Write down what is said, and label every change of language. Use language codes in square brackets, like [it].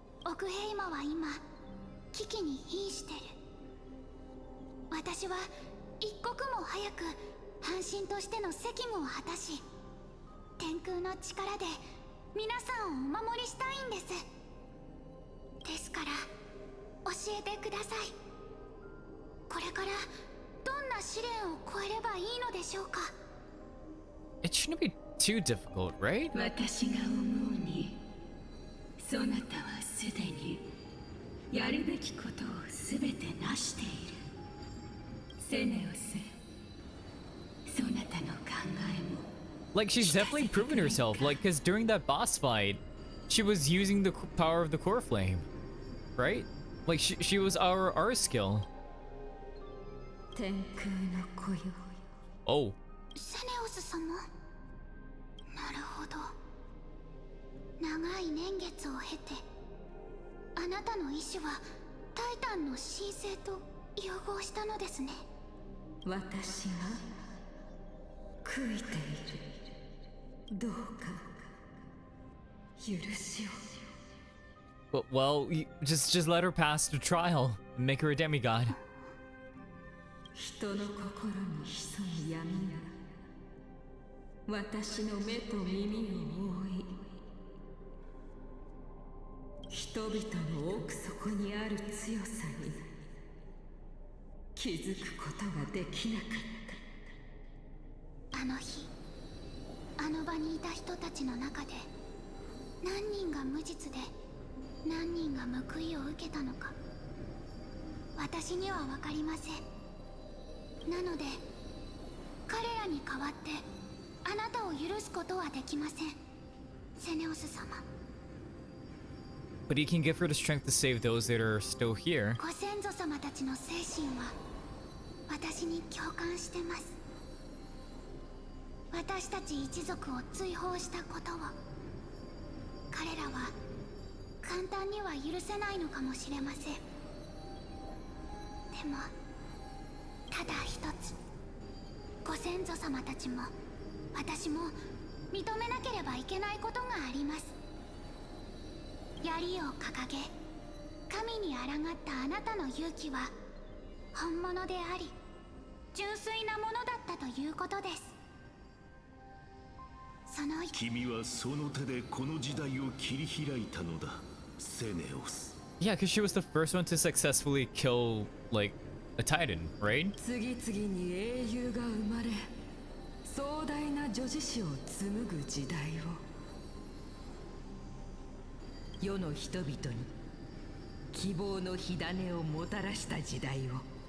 [ja] 奥平今は今危機に瀕してる。私は一刻も早く半神としての責務を果たし、天空の力で皆さんをお守りしたいんです。ですから教えてください。これからどんな試練を超えればいいのでしょうか。 [en] It shouldn't be too difficult, right? [ja] 私が思うに、そなたはすでにやるべきことをすべて成している。セネオス、そなたの考えも。 [en] Like, she's definitely proven herself. Like, because during that boss fight, she was using the power of the Coreflame, right? Like, she was our skill. [ja] 天空の子よ。 Oh. セネオス様、なるほど。長い年月を経てあなたの意志はタイタンの神聖と融合したのですね。私が悔いている。どうか許しを。 [en] Well, just let her pass the trial and make her a demigod. [ja] 人の心に潜む闇が私の目と耳を覆い、人々の奥底にある強さに気づくことができなかった。あの日あの場にいた人たちの中で何人が無実で何人が報いを受けたのか私には分かりません。なので彼らに代わってあなたを許すことはできません、セネオス様。 [en] But he can give her the strength to save those that are still here. [ja] ご先祖様たちの精神は私に共感してます。私たち一族を追放したことを彼らは簡単には許せないのかもしれません。でもただ一つ、ご先祖様たちも私も認めなければいけないことがあります。槍を掲げ神に抗ったあなたの勇気は本物であり純粋なものだったということです。その君はその手でこの時代を切り開いたのだ、セネオス。 [en] Yeah, because she was the first one to successfully kill, like, a titan, right? [ja] 次々に英雄が生まれ、壮大な女子史を紡ぐ時代を、世の人々に希望の火種をもたらした時代を。